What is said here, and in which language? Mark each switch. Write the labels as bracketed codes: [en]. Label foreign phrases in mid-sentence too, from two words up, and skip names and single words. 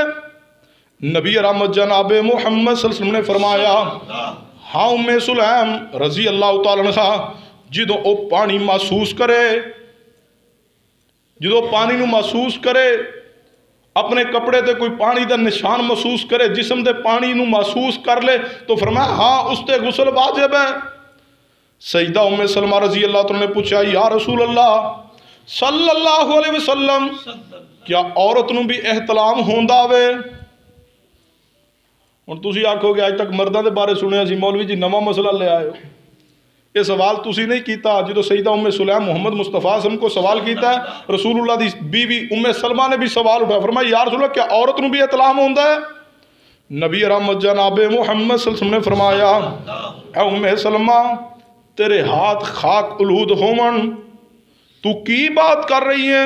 [pa] نبی رحمت جناب محمد [ar] صلی اللہ علیہ وسلم [pa] نے فرمایا ہاں ام سلیم [ar] رضی اللہ تعالیٰ عنہ [pa] جدو او پانی محسوس کرے، جدو پانی نو محسوس کرے، اپنے کپڑے تے کوئی پانی دا نشان محسوس کرے، جسم دے پانی نو محسوس کر لے تو فرمایا ہاں اس تے غسل واجب ہے۔ سیدہ ام سلمہ [ar] رضی اللہ تعالیٰ [pa] نے پوچھا [ar] یا رسول اللہ صلی اللہ علیہ وسلم [pa] کیا عورت نو بھی احتلام ہوندا وے؟ ہن تسی آکھو گے اج تک مرداں دے بارے سنیا سی، مولوی جی نواں مسئلہ لے آئے ہو۔ یہ سوال تسی نہیں کیتا، جدو سیدہ ام سلیم محمد مصطفیٰ [ar] صلی اللہ علیہ وسلم [pa] کو سوال کیتا ہے، رسول اللہ دی بیوی ام سلمہ نے بھی سوال اٹھایا، فرمایا [ar] یا رسول اللہ [pa] کیا عورت نو بھی احتلام ہوندا ہے؟ نبی رحمت جناب محمد [ar] صلی اللہ علیہ وسلم [pa] نے فرمایا اے ام سلمہ تیرے ہاتھ خاک الہود ہومن، تو کی بات کر رہی ہیں؟